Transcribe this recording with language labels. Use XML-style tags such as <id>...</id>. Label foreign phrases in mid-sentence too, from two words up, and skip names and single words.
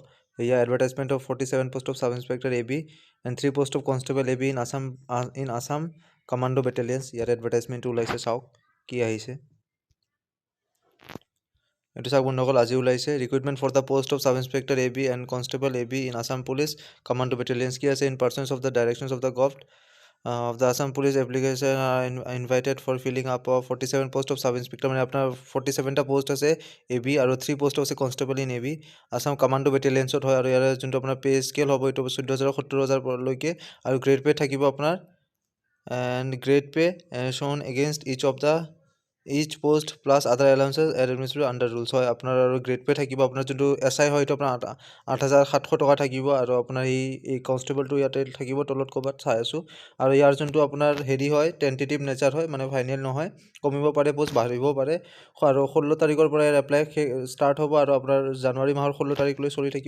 <en>এয়া advertisement of 47 post of sub inspector AB and 3 post of constable AB in Assam commando battalions.</en> <as>ইয়াত এডভাৰটাইজমেণ্টটো ওলাইছে, চাওক কি আহিছে। এইটো চাওক বন্ধুসকল, আজি ওলাইছে</as> <en>recruitment for the post of sub inspector AB and constable AB in Assam police commando battalions. কি আছে? in pursuance of the directions of the government of the Assam Police application are invited for filling up of 47 post of sub inspector</en> <as>মানে আপোনাৰ 47টা পোষ্ট আছে AB আৰু 3 পোষ্ট আছে কনষ্টেবল ইন AB আছাম কমাণ্ডো বেটেলিয়নছত হয়। আৰু ইয়াৰ যোনটো আপোনাৰ</as> <en>pay scale</en> <as>হ'ব এইটো 14,000 17,000 লৈকে। আৰু</as> <en>grade pay</en> <as>থাকিব আপোনাৰ,</as> <en>and grade pay shown against each post plus other allowances administered under rules হয়।</en> <as>আপোনাৰ আৰু</as> <en>grade pay</en> <as>থাকিব। আপোনাৰ যোনটো SI হয় এইটো আপোনাৰ 8,700 টকা থাকিব। আৰু আপোনাৰ এই কনষ্টেবলটো ইয়াতে থাকিব তলত ক'ৰবাত চাই আছোঁ। আৰু ইয়াৰ যোনটো আপোনাৰ হেৰি হয়,</as> <en>tentative nature</en> <as>হয়, মানে ফাইনেল নহয়, কমিব পাৰে, পোষ্ট বাঢ়িবও পাৰে। আৰু 16 তাৰিখৰ পৰা ইয়াৰ এপ্লাই ষ্টাৰ্ট হ'ব আৰু আপোনাৰ জানুৱাৰী মাহৰ 16 তাৰিখলৈ চলি থাকিব।</as>